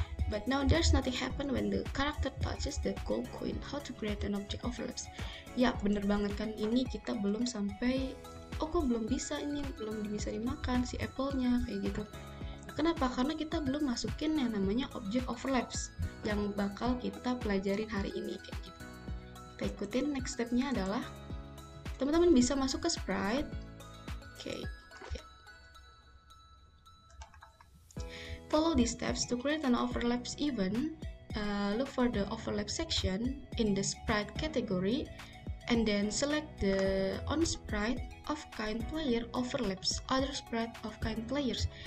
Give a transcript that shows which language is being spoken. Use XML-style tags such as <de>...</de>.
<en>But now there's nothing happen when the character touches the gold coin. How to create an object overlaps?</en> <id>Ya, bener banget kan, ini kita belum sampai, oh kok belum bisa ini, belum bisa dimakan si apple-nya, kayak gitu. Kenapa? Karena kita belum masukin yang namanya object overlaps yang bakal kita pelajarin hari ini, kayak gitu. Kita ikutin, next step-nya adalah teman-teman bisa masuk ke sprite. Oke.</id> <en>Follow these steps to create an overlaps event. Look for the overlap section in the sprite category and then select the on sprite of kind player overlaps other sprite of kind players.</en>